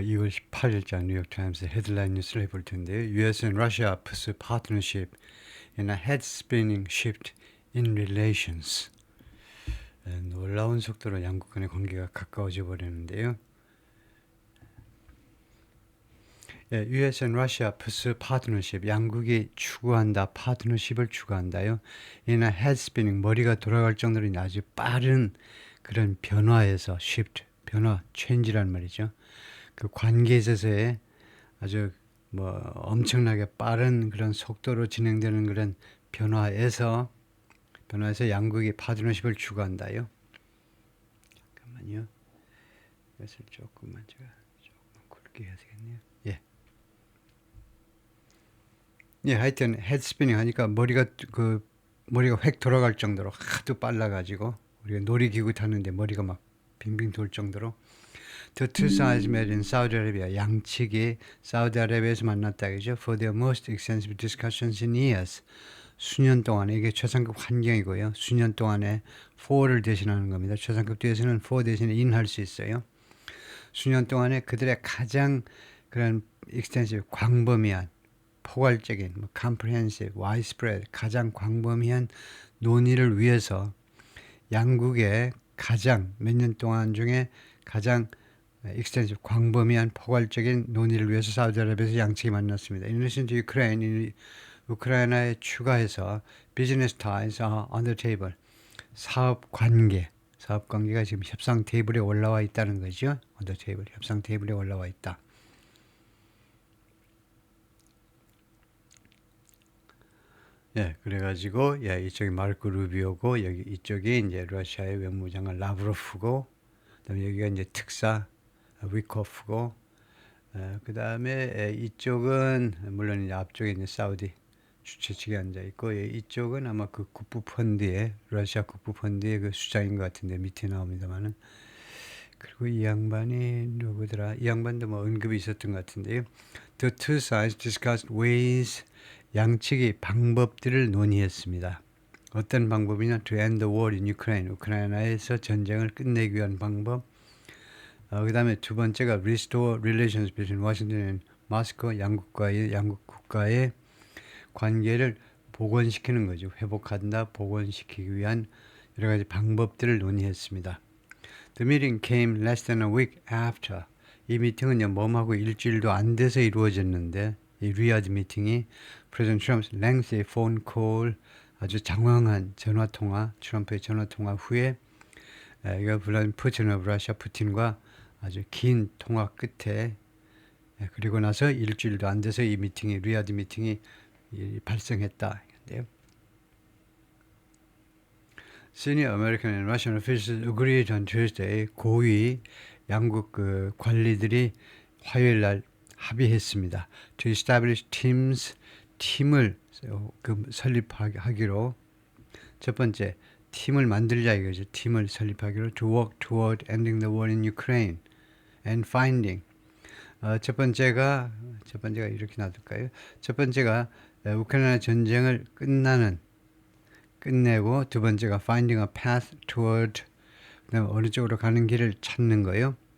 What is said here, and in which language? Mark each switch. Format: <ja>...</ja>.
<ko>2월 18일자 뉴욕타임스 헤드라인 뉴스를 해볼 텐데요.</ko> <en>US and Russia pursue partnership in a head-spinning shift in relations.</en> <ko>놀라운 속도로 양국 간의 관계가 가까워져 버리는데요.</ko> <en>예, US and Russia pursue partnership.</en> <ko>양국이 추구한다. 파트너십을 추구한다요.</ko> <en>in a head-spinning,</en> <ko>머리가 돌아갈 정도로 아주 빠른 그런 변화에서 shift, 변화, change란 말이죠. 그 관계에 있어서의 아주 뭐 엄청나게 빠른 그런 속도로 진행되는 그런 변화에서 양국이 파트너십을 추구한다요. 잠깐만요. 이것을 조금만 굵게 해야 되겠네요. 예. 예, 하여튼 헤드스피닝 하니까 머리가 획 돌아갈 정도로 하도 빨라가지고 우리가 놀이기구 타는데 머리가 막 빙빙 돌 정도로</ko> <en>The two sides met in Saudi Arabia.</en> <ko>양측이 사우디아라비아에서 만났다 그죠?</ko> <en>For their most extensive discussions in years.</en> <ko>수년 동안에 이게 최상급 환경이고요. 수년 동안에 for를 대신하는 겁니다. 최상급 뒤에서는 for 대신에 in 할 수 있어요. 수년 동안에 그들의 가장 그런 extensive 광범위한 포괄적인 comprehensive, widespread 가장 광범위한 논의를 위해서 양국의 가장 몇 년 동안 중에 가장 extensive 광범위한 포괄적인 논의를 위해서 사우디아라비아에서 양측이 만났습니다.</ko> <en>In addition to Ukraine,</en> <ko>우크라이나에 추가해서</ko> <en>business ties are on the table.</en> <ko>사업 관계가 지금 협상 테이블에 올라와 있다는 거죠.</ko> <en>on the table,</en> <ko>협상 테이블에 올라와 있다. 예, 그래가지고 예, 이쪽이 마르코 루비오고 여기 이쪽이 이제 러시아의 외무장관 라브로프고, 그다음에 여기가 이제 특사 위코프고, 그다음에 이쪽은 물론 이제 앞쪽에 이제 사우디 주최 측에 앉아 있고, 이쪽은 아마 그 국부 펀드의 러시아 국부 펀드의 그 수장인 것 같은데 밑에 나옵니다만은. 그리고 이 양반이 누구더라? 이 양반도 뭐 언급이 있었던 것 같은데요.</ko> <en>The two sides discussed ways.</en> <ko>양측이 방법들을 논의했습니다. 어떤 방법이냐?</ko> <en>To end the war in Ukraine.</en> <ko>우크라이나에서 전쟁을 끝내기 위한 방법. 그 다음에 두 번째가</ko> <en>Restore relations between Washington and Moscow.</en> <ko>양국 국가의 관계를 복원시키는 거죠. 회복한다, 복원시키기 위한 여러 가지 방법들을 논의했습니다.</ko> <en>The meeting came less than a week after.</en> <ko>이 미팅은요, 몸하고 일주일도 안 돼서 이루어졌는데, 이 리아드 미팅이</ko> <en>President Trump's lengthy phone call,</en> <ko>아주 장황한 전화통화, 트럼프의 전화통화 후에 이거 블라디미르 푸틴 오브 러시아 푸틴과 아주 긴 통화 끝에, 그리고 나서 일주일도 안 돼서 이 미팅이, 리아드 미팅이 발생했다. 근데요.</ko> <en>Senior American and Russian officials agreed on Tuesday.</en> <ko>고위 양국 그 관리들이 화요일 날 합의했습니다.</ko> <en>To establish teams,</en> <ko>팀을 설립하기로. 첫 번째, 팀을 만들자 이거죠. 팀을 설립하기로.</ko> <en>To work toward ending the war in Ukraine and finding.</en> <ko>첫 번째가 이렇게 놔둘까요? 첫 번째가 우크라이나 전쟁을 끝내고, 두 번째가</ko> <en>finding a path toward,</en> <ko>그다음에 어느 쪽으로 가는 길을 찾는 거예요.</ko>